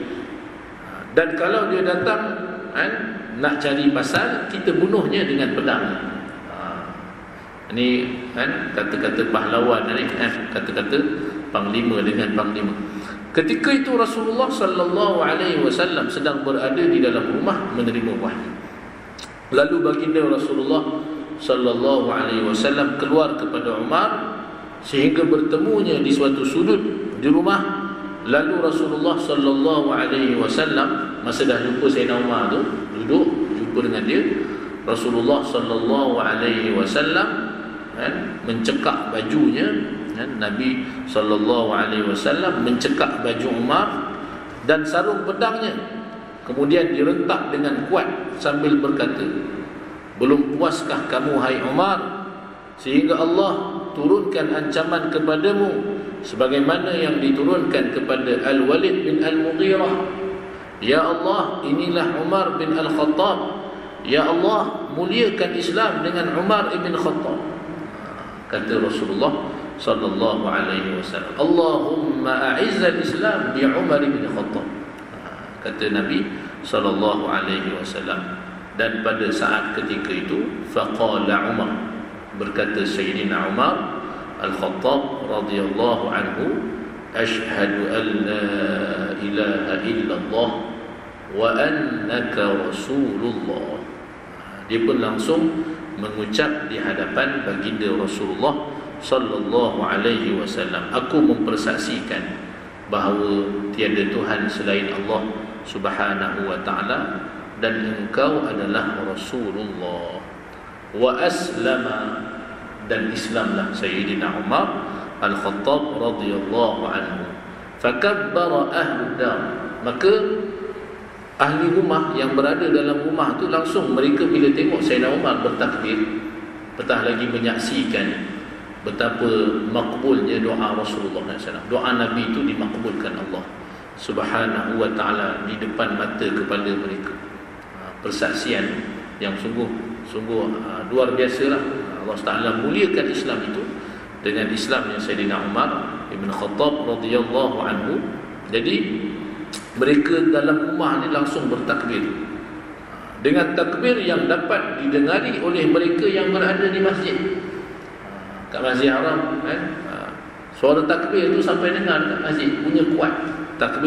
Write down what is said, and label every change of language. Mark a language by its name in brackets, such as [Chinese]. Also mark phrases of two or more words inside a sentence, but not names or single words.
[Malay] Dan kalau dia datang nak cari pasal, kita bunuhnya dengan pedang. Ini kata-kata pahlawan ni, kata-kata panglima dengan panglima. Ketika itu Rasulullah [Arabic] صلى الله عليه وسلم [Malay] sedang berada di dalam rumah menerima wahyu. Lalu baginda Rasulullah [Arabic] صلى الله عليه وسلم [Malay] keluar kepada Umar sehingga bertemunya di suatu sudut di rumah. Lalu Rasulullah [Arabic] صلى الله عليه وسلم [Malay] masa dah jumpa Sayyidina Umar tu, duduk jumpa dengan dia, Rasulullah [Arabic] صلى الله عليه وسلم [Malay] mencekak bajunya. Nabi [Arabic] صلى الله عليه وسلم [Malay] mencekak baju Umar dan sarung pedangnya. Kemudian direntak dengan kuat sambil berkata, belum puaskah kamu hai Umar sehingga Allah turunkan ancaman kepadamu sebagaimana yang diturunkan kepada Al-Walid bin Al-Mughirah. Ya Allah, inilah Umar bin Al-Khattab. Ya Allah, muliakan Islam dengan Umar ibn Khattab. Kata Rasulullah [Arabic] صلى الله عليه وسلم, اللهم أعز الإسلام بعمر بن الخطاب. [Malay] Kata Nabi [Arabic] صلى الله عليه وسلم. [Malay] Dan pada saat ketika itu faqala Umar, berkata Sayyidina Umar Al-Khattab [Arabic] رضي الله عنه, أشهد أن لا إله إلا الله وأنك رسول الله. [Malay] Dia pun langsung mengucap di hadapan baginda Rasulullah [Arabic] صلى الله عليه وسلم, [Malay] aku mempersaksikan bahawa tiada Tuhan selain Allah [Arabic] سبحانه وتعالى [Malay] dan engkau adalah Rasulullah. [Arabic] وأسلم, [Malay] dan Islamlah Sayyidina Umar Al-Khattab [Arabic] رضي الله عنه. فكبر أهل دار, [Malay] maka ahli rumah yang berada dalam rumah tu langsung mereka bila tengok Sayyidina Umar bertakbir, petah lagi menyaksikan betapa makbulnya doa Rasulullah SAW. Doa Nabi itu dimakbulkan Allah [Arabic] سبحانه وتعالى [Malay] di depan mata kepala mereka. Persaksian yang sungguh luar biasalah. Allah Ta'ala muliakan Islam itu dengan Islamnya Sayyidina Umar ibn Khattab [Arabic] رضي الله عنه. [Malay] Jadi mereka dalam rumah ni langsung bertakbir dengan takbir yang dapat didengari oleh mereka yang berada di masjid. Kat Masjid Haram suara takbir itu sampai dengar kat masjid, punya kuat takbir.